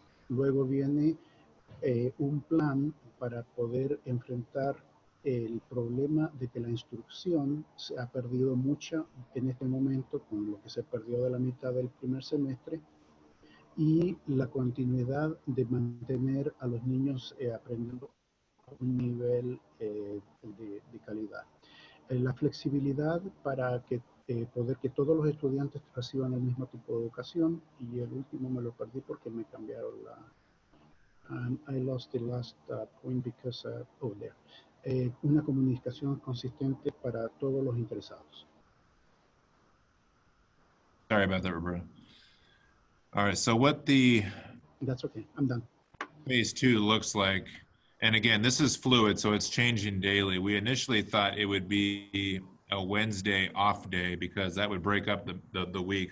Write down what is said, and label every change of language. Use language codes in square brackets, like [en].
[es] Luego viene un plan para poder enfrentar el problema de que la instrucción se ha perdido mucha en este momento con lo que se perdió de la mitad del primer semestre, y la continuidad de mantener a los niños aprendiendo a un nivel de calidad. La flexibilidad para que poder que todos los estudiantes reciban el mismo tipo de educación, y el último me lo perdí porque me cambiaron la... [en] I lost the last point because, oh, there. [es] Una comunicación consistente para todos los interesados. [en] Sorry about that, Roberto. All right, so what the That's okay, I'm done. phase 2 looks like, and again, this is fluid, so it's changing daily. We initially thought it would be a Wednesday off day because that would break up the week.